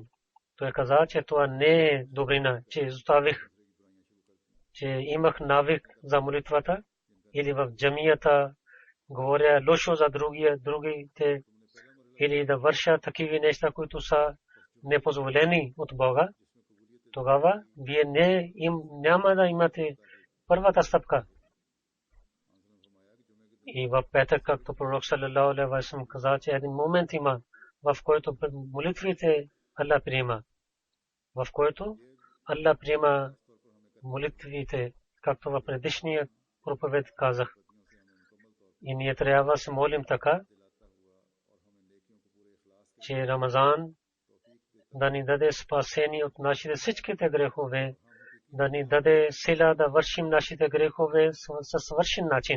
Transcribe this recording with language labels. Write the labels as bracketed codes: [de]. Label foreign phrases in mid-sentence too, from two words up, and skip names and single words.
[bg] Той каза, че това не е добрина, че изоставих, че имах навик за молитвата или в джамията говоря лошо за другите или да върша такива неща, които са непозволени от Бога. Тогава вие няма да имате първата стъпка. И в петък, както пророк [ar] صلى الله عليه وسلم [bg] каза, че един момент има, в който молитвите Аллах приема. В който Аллах приема молитвите, както в предишния проповед казах. И ние трябва да се молим така, че Рамазан да ни даде спасение от нашите всичките грехове, да ни даде сила да вършим нашите грехове със свършен начин.